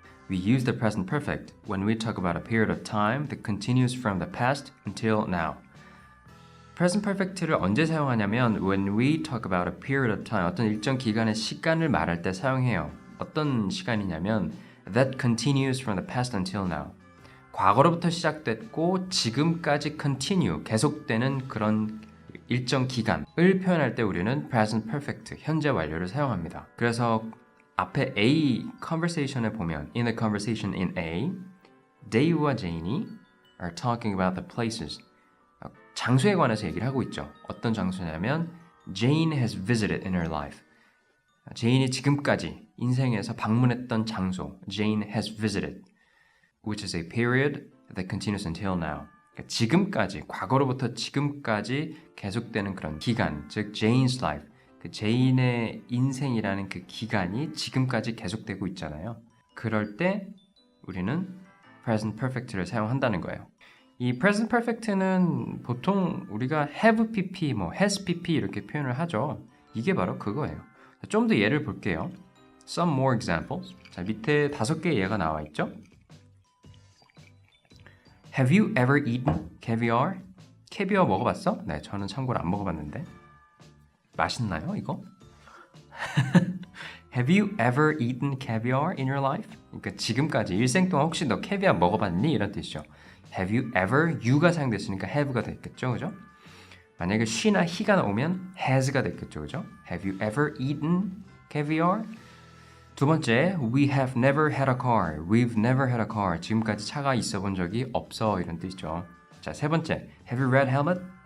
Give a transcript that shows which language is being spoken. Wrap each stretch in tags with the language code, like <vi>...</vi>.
<en>We use the present perfect when we talk about a period of time that continues from the past until now. present perfect를 언제 사용하냐면 when we talk about a period of time,</en> <ko>어떤 일정 기간의 시간을 말할 때 사용해요. 어떤 시간이냐면</ko> <en>that continues from the past until now.</en> <ko>과거로부터 시작됐고 지금까지 continue, 계속되는 그런 일정 기간을 표현할 때 우리는 present perfect, 현재 완료를 사용합니다. 그래서 앞에</ko> <en>A conversation에 보면 in the conversation in A, Dave와 Jane이 are talking about the places.</en> <ko>장소에 관해서 얘기를 하고 있죠. 어떤 장소냐면</ko> <en>Jane has visited in her life.</en> <ko>제인이 지금까지 인생에서 방문했던 장소,</ko> <en>Jane has visited, which is a period that continues until now.</en> <ko>그러니까 지금까지, 과거로부터 지금까지 계속되는 그런 기간, 즉 Jane's life, 그 제인의 인생이라는 그 기간이 지금까지 계속되고 있잖아요. 그럴 때 우리는 present perfect를 사용한다는 거예요. 이 present perfect는 보통 우리가 have pp, has pp 이렇게 표현을 하죠. 이게 바로 그거예요. 좀 더 예를 볼게요.</ko> <en>Some more examples.</en> <ko>자, 밑에 5개의 예가 나와 있죠.</ko> <en>Have you ever eaten caviar?</en> <ko>캐비어 먹어봤어? 네, 저는 참고로 안 먹어봤는데. 맛있나요, 이거?</ko> <en>Have you ever eaten caviar in your life?</en> <ko>그러니까 지금까지 일생 동안 혹시 너 캐비아 먹어봤니? 이런 뜻이죠.</ko> <en>Have you ever?</en> <ko>you가 사용됐으니까 have가 됐겠죠, 그죠? 만약에 she나 he가 나오면 has가 됐겠죠, 그죠?</ko> <en>Have you ever eaten caviar?</en> <ko>두 번째,</ko> <en>we have never had a car. We've never had a car.</en> <ko>지금까지 차가 있어 본 적이 없어. 이런 뜻이죠. 자, 세 번째,</ko> <en>have you read Hamlet?</en>